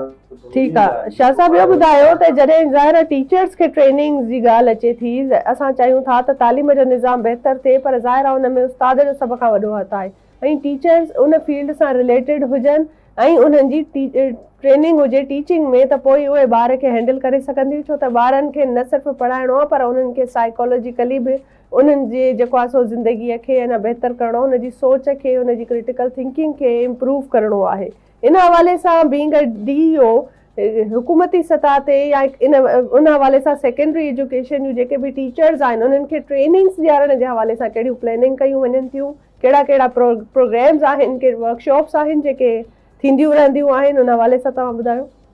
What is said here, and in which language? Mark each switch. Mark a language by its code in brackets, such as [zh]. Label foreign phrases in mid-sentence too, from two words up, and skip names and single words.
[sd] ठीकु आहे शाह साहब, इहो ॿुधायो त जॾहिं ज़ाहिर टीचर्स खे ट्रेनिंग जी ॻाल्हि अचे थी, असां चाहियूं था त तालीम जो निज़ाम बहितर थिए, पर ज़ाहिर आहे हुन में उस्ताद जो सभ खां वॾो हथु आहे ऐं टीचर्स उन फील्ड सां रिलेटेड हुजनि ऐं उन्हनि जी ट्रेनिंग हुजे टीचिंग में, त पोइ उहे ॿार खे हैंडल करे सघंदियूं। छो त ॿारनि खे न सिर्फ़ु पढ़ाइणो आहे पर उन्हनि खे साइकोलॉजिकली बि उन्हनि जे जेको आहे सो ज़िंदगीअ खे अञा बहितर करिणो, उनजी सोच खे, उनजी [en] critical thinking [sd] खे इम्प्रूव करिणो आहे। इन हवाले सां [en] being a DEO [sd] हुकूमती सतह ते या उन हवाले सां [en] secondary education [sd] जूं जेके बि टीचर्स आहिनि उन्हनि खे ट्रेनिंग्स ॾियारण जे हवाले सां कहिड़ियूं प्लानिंग कयूं वञनि थियूं, कहिड़ा कहिड़ा प्रोग्राम्स आहिनि, कहिड़े वर्कशॉप्स आहिनि जेके थींदियूं रहंदियूं आहिनि, उन हवाले सां तव्हां ॿुधायो।